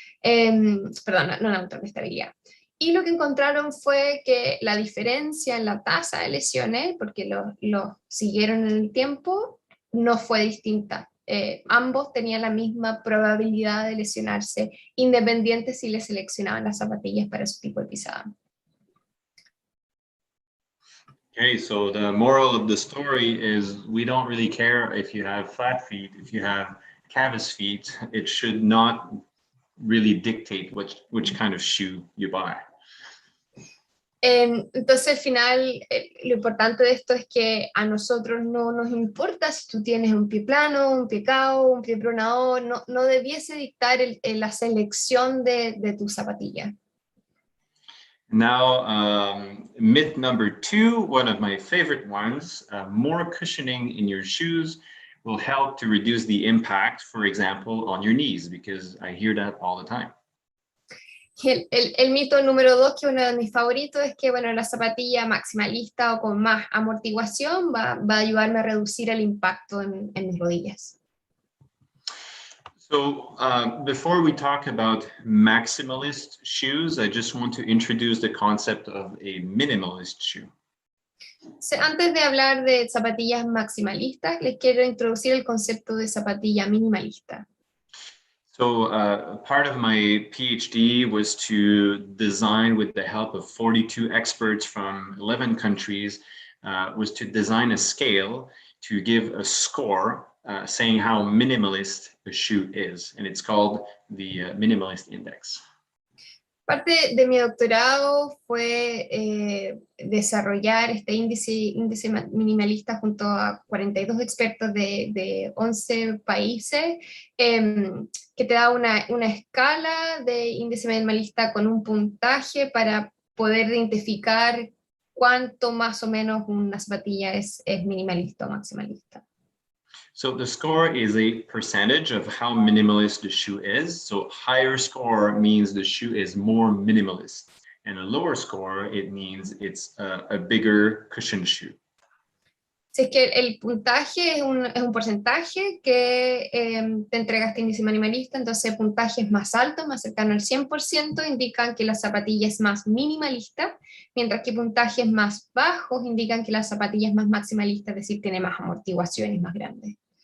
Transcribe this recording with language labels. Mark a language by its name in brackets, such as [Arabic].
[Spanish] Perdón, no neutras, de estabilidad. Y lo que encontraron fue que la diferencia en la tasa de lesiones, porque lo siguieron en el tiempo, no fue distinta. Ambos tenían la misma probabilidad de lesionarse, independiente si les seleccionaban las zapatillas para su tipo de pisada. [English] Okay, so the moral of the story is we don't really care if you have flat feet, if you have canvas feet. It should not really dictate which kind of shoe you buy. [Spanish] Entonces al final lo importante de esto es que a nosotros no nos importa si tú tienes un pie plano, un pie cao, un pie pronado, no debiese dictar la selección de tu zapatilla. [English] Now, myth number 2, one of my favorite ones, more cushioning in your shoes will help to reduce the impact, for example, on your knees, because I hear that all the time. [Spanish] El mito número 2, que es uno de mis favoritos, es que bueno, la zapatilla maximalista o con más amortiguación va a ayudarme a reducir el impacto en mis rodillas. [English] So before we talk about maximalist shoes, I just want to introduce the concept of a minimalist shoe. [Spanish] Antes de hablar de zapatillas maximalistas, les quiero introducir el concepto de zapatilla minimalista. [English] So part of my PhD was to design, with the help of 42 experts from 11 countries, was to design a scale to give a score saying how minimalist a shoe is, and it's called the Minimalist Index. [Spanish] Parte de mi doctorado fue desarrollar este índice minimalista junto a 42 expertos de 11 países, que te da una escala de índice minimalista con un puntaje para poder identificar cuánto más o menos una zapatilla es minimalista o maximalista. [English] So the score is a percentage of how minimalist the shoe is. So higher score means the shoe is more minimalist, and a lower score, it means it's a bigger cushion shoe. [Spanish] Si es que el puntaje es un porcentaje que te entrega este índice minimalista, entonces puntajes más altos, más cercano al 100%, indican que la zapatilla es más minimalista, mientras que puntajes más bajos indican que la zapatilla es más maximalista, es decir, tiene más amortiguaciones más grandes.